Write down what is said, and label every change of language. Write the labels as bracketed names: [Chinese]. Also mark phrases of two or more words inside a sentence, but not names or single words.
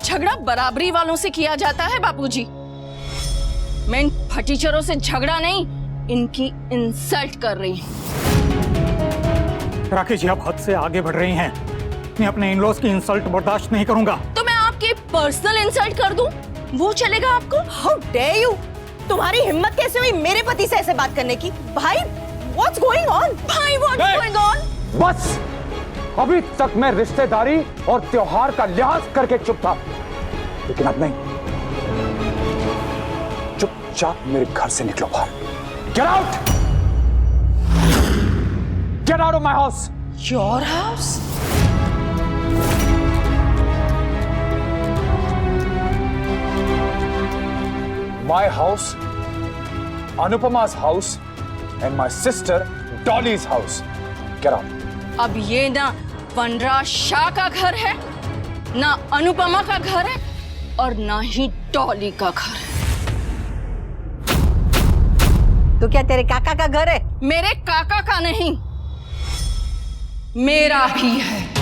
[Hindi] झगड़ा बराबरी वालों से किया जाता है बापूजी। मैं इन फटीचरों से झगड़ा नहीं, इनकी इंसल्ट कर रही हूँ। राखी जी, आप हद से आगे बढ़ रही हैं। मैं अपने इन-लॉज की इंसल्ट बर्दाश्त नहीं करूंगा। तो मैं आपकी पर्सनल इंसल्ट कर दूं? वो चलेगा आपको? [English] How dare you? [Hindi] तुम्हारी हिम्मत कैसे हुई मेरे पति से ऐसे बात करने की? भाई, [English] what's going on? भाई, what's going on? [Hindi] बस, अभी तक मैं रिश्तेदारी और त्योहार का लिहाज करके चुप था, लेकिन अब नहीं। चुपचाप मेरे घर से निकलो बाहर। [English] Get out! Get out of my house! Your house? My house, Anupama's house, and my sister Dolly's house. Get out. [Hindi] अब ये ना वनराज शाह का घर है, ना अनुपमा का घर है, और ना ही डॉली का घर है। तो क्या तेरे काका का घर है? मेरे काका का नहीं, मेरा ही है।